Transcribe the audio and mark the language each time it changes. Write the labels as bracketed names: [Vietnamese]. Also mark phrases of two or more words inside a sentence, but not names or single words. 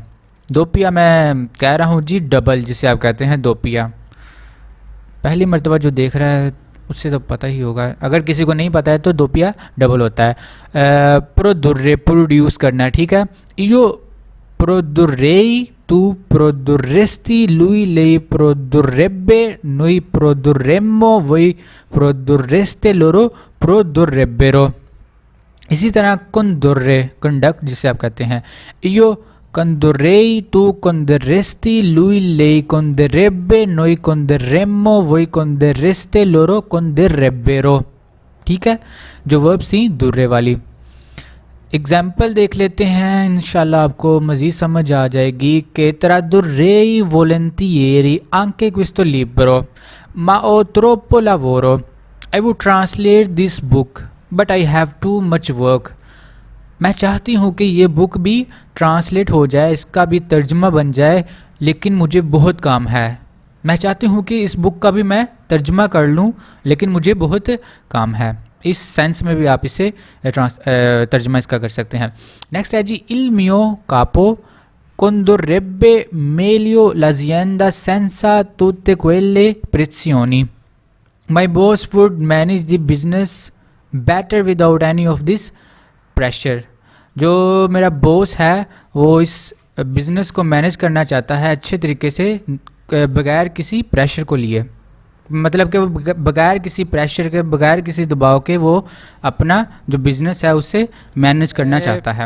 [Hindi] दो पिया मैं कह रहा हूँ जी डबल, जिसे आप कहते हैं दो पिया। पहली मर्तबा जो देख रहा है उससे तो पता ही होगा, अगर किसी को नहीं पता है तो दो पिया डबल होता है। प्रोदुर्रे, प्रोड्यूस करना, ठीक है। [Italian] Io produrrei, tu produrresti, lui lei produrrebbe, noi produrremmo, voi produrreste, loro produrrebbero। [Hindi] इसी तरह condurre, कंडक्ट जिसे आप कहते हैं, [Italian] io condurrei, tu condurresti, lui lei condurrebbe, noi condurremmo, voi condurreste, loro condurrebbero। [Hindi] ठीक है, जो वर्ब्स थी दुर्रे वाली। एग्जाम्पल देख लेते हैं, इंशाल्लाह आपको मज़ीद समझ आ जाएगी। [Italian] कि tradurrei volentieri anche questo libro, ma ho troppo lavoro। [English] I would translate this book, but I have too much work। [Hindi] मैं चाहती हूँ कि ये बुक भी ट्रांसलेट हो जाए, इसका भी तर्जमा बन जाए, लेकिन मुझे बहुत काम है। मैं चाहती हूँ कि इस बुक का भी मैं तर्जमा कर लूँ, लेकिन मुझे बहुत काम है। इस सेंस में भी आप इसे तर्जमा इसका कर सकते हैं। नेक्स्ट है जी [Italian] il mio capo condurrebbe meglio l'azienda senza tutte quelle pressioni। [English] My boss would manage the business better without any of this pressure। [Hindi] जो मेरा बॉस है वो इस बिज़नेस को मैनेज करना चाहता है अच्छे तरीके से, बगैर किसी प्रेशर को लिए, मतलब कि वो बगैर किसी प्रेशर के, बगैर किसी दबाव के वो अपना जो बिज़नेस है उसे मैनेज करना चाहता है।